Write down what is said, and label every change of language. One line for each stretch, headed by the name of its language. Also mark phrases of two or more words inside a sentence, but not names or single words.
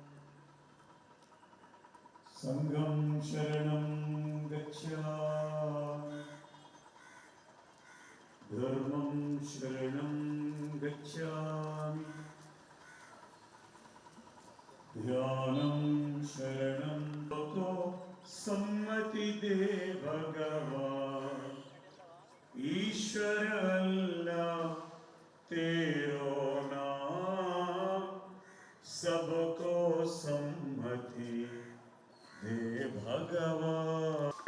Pali: संघं शरणं गच्छामि, धर्मं शरणं गच्छामि, ध्यानं शरणं
Hindi: तो सम्मति दे भगवान ईश्वर अल्लाह तेरो नाम सबको सम्मति दे भगवान।